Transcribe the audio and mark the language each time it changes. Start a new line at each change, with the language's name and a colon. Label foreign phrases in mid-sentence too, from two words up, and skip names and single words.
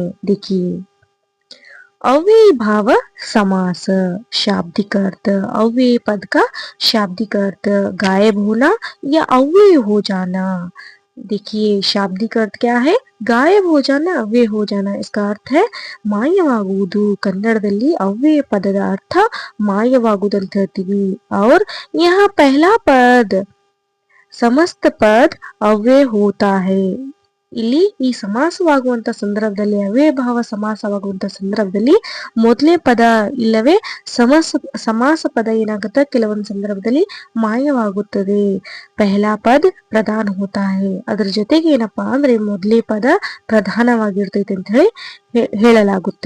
Hindi: देखिए, अव्ययी भाव समास। शाब्दिक अर्थ, अव्ययी पद का शाब्दिक अर्थ गायब होना या अव्यय हो जाना। देखिए, शाब्दिक अर्थ क्या है? गायब हो जाना, ಅವ್ಯಯ हो जाना। इसका अर्थ है ಮಾಯವಾಗುವುದು।
Kannada: ಕನ್ನಡದಲ್ಲಿ ಅವ್ಯಯ ಪದದ ಅರ್ಥ ಮಾಯವಾಗುವುದು ಅಂತ ಹೇಳ್ತೀವಿ।
Hindi: और यहाँ पहला पद समस्त पद ಅವ್ಯಯ होता है।
Kannada: ಇಲ್ಲಿ ಈ ಸಮಾಸವಾಗುವಂತ ಸಂದರ್ಭದಲ್ಲಿ, ಅವ್ಯಯ ಭಾವ ಸಮಾಸವಾಗುವಂತ ಸಂದರ್ಭದಲ್ಲಿ ಮೊದಲನೇ ಪದ ಇಲ್ಲವೇ ಸಮಾಸ ಪದ ಏನಾಗುತ್ತೆ, ಕೆಲವೊಂದು ಸಂದರ್ಭದಲ್ಲಿ ಮಾಯವಾಗುತ್ತದೆ।
Hindi: पहला पद प्रधान होता है।
Kannada: ಅದರ ಜೊತೆಗೆ ಏನಪ್ಪಾ ಅಂದ್ರೆ ಮೊದಲನೇ ಪದ ಪ್ರಧಾನವಾಗಿರ್ತೈತೆ ಅಂತ ಹೇಳಲಾಗುತ್ತೆ।